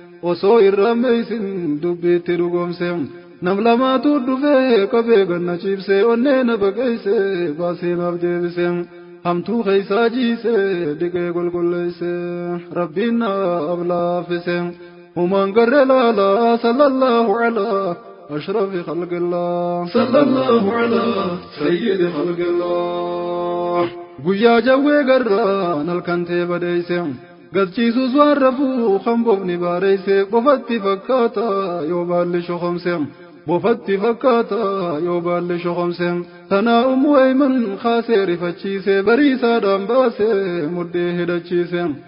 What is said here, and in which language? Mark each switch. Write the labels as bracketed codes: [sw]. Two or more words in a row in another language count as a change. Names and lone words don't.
[om] Osoo irra meeysin dubbiitti dhugoomse. Nam lamaatu dhufee qabee ganna ciibse onnee na baqeesse baasee naaf deebise. Hamtuu keessaa jiise dhiqee qulqulleesse. Rabbiin naaf laaffise. Humaan garre laala, [ar] صلى الله على أشرف خلق الله. صلى الله على سيد خلق الله. [om] Guyyaa jawwee garraan halkan ta'e badeeyse. Galchiisuus waan rafuu kan bofni baareyse. Qofatti fakkaata yoo baalli shokomse. Bofatti fakkaata yoo baalle shoqomse. Tanaa Ummu Ayman kaasee rifachiise, bariisaadhaan baase, mudhii hidhachiise.